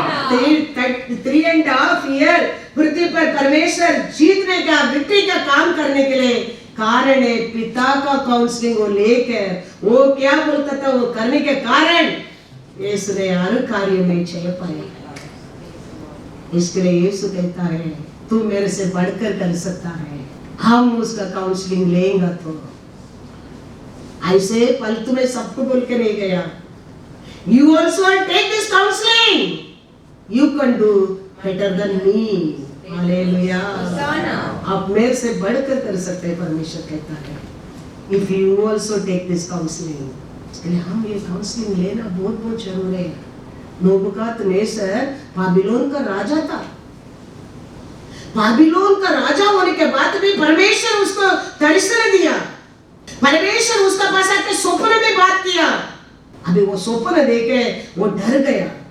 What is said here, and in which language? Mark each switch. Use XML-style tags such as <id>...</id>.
<hi>3.5 year पृथ्वी पर परमेश्वर जीतने का, विक्ट्री का काम करने के लिए कारण है पिता का काउंसलिंग वो लेकर वो क्या बोलता था, वो करने के कारण यीशु ने हर कार्य में जय पाया। इसके लिए यीशु कहता है तू मेरे से बढ़कर कर सकता है। हम उसका काउंसलिंग लेंगे तो ऐसे फालतू में सबको बोल के नहीं गया।</hi> <en>You also take this counseling. You can do better than me.</en> <hi>Hallelujah. आप मेरे से बढ़कर कर सकते हैं, परमेश्वर कहता है।</hi> <en>If you also take this counseling,</en> <hi>इसके लिए हम ये काउंसलिंग लेना बहुत बहुत जरूरी है। नबूकदनेस्सर बाबिलोन का राजा था। बाबिलोन का राजा होने के बाद भी परमेश्वर उसको दर्शन दिया, परमेश्वर उसका पास आके स्वप्न में बात किया। अभी वो स्वप्न देखे वो डर गया,</hi>